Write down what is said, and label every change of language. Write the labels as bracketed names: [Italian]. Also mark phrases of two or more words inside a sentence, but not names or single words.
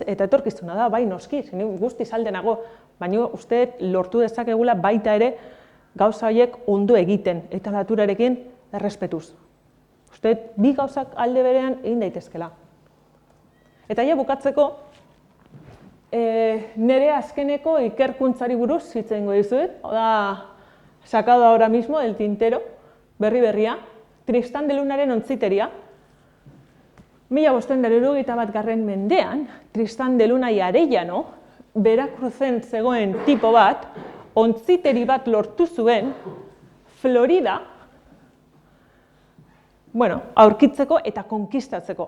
[Basque] Eta etorkizuna da, bai noski, guztiz alde nago. Baina uste lortu dezakegula baita ere gauza horiek ondo egiten, eta naturarekin errespetuz. Uste bi gauzak alde berean egin daitezkela. Eta bukatzeko, nire azkeneko ikerkuntzari buruz hitz egingo dizuet, [Spanish] sacado ahora mismo del tintero, [Basque] berria, Tristan de Lunaren ontziteria. 1591 mendean, Tristan de Luna y Arellano, Veracruzen zegoen tipo bat, ontziteri bat lortu zuen, Florida, aurkitzeko eta konkistatzeko.